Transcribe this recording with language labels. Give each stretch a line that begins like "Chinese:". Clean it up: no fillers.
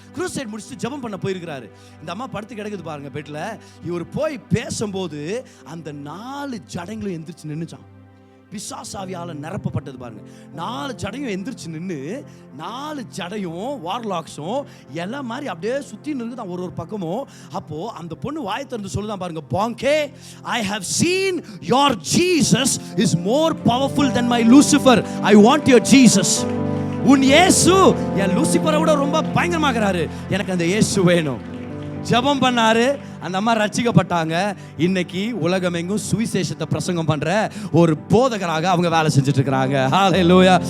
Tamil: Crusade முடிச்சுட்டு ஜெபம் பண்ண போயிருக்கிறாரு. இந்த அம்மா படுத்து கிடக்குது பாருங்க பெட்ல. இவர் போய் பேசும்போது அந்த 4 ஜடைங்களும் எந்திரிச்சு நின்னுச்சான். பிசாசாவியால நிரப்பப்பட்டது பாருங்க. 4 ஜடையும் எந்திரிச்சு நின்று, 4 ஜடையும் வார்லாக்ஸும் எல்லாம் மாதிரி அப்படியே சுத்தி நின்றுதான் ஒரு பக்கமும். அப்போ அந்த பொண்ணு வாயை திறந்து சொல்லுதான் பாருங்க, Banke,
English: I have seen your Jesus is more powerful than my Lucifer. I want your Jesus.
Tamil: உன் இயேசு என் லூசிபரை விட ரொம்ப பயங்கரமாகிறாரு, எனக்கு அந்த இயேசு வேணும். ஜெபம் பண்ணாரு. அந்த அம்மா ரட்சிக்கப்பட்டாங்க. இன்னைக்கு உலகம் எங்கும் சுவிசேஷத்தை பிரசங்கம் பண்ற ஒரு போதகராக அவங்க வேலை செஞ்சுட்டு இருக்கிறாங்க. ஹalleluya.